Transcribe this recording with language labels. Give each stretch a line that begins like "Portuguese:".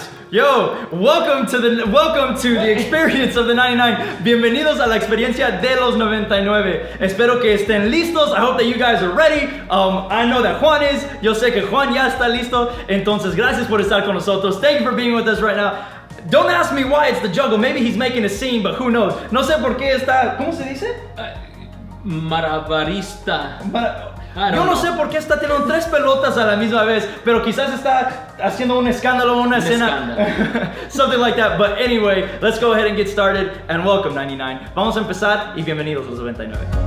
English: Yo, welcome to the experience of the 99.
Spanish: Bienvenidos a la experiencia de los 99. Espero que estén listos.
English: I hope that you guys are ready. I know that Juan is.
Spanish: Yo sé que Juan ya está listo. Entonces, gracias por estar con nosotros.
English: Thank you for being with us right now. Don't ask me why it's the jungle. Maybe he's making a scene, but who knows?
Spanish: No sé por qué está. ¿Cómo se dice? Marabarista. Yo no sé por qué está teniendo 3 pelotas a la misma vez, pero quizás está haciendo un escándalo, una escena,
English: something like that. But anyway, let's go ahead and get started and welcome 99.
Spanish: Vamos a empezar y bienvenidos a los 99.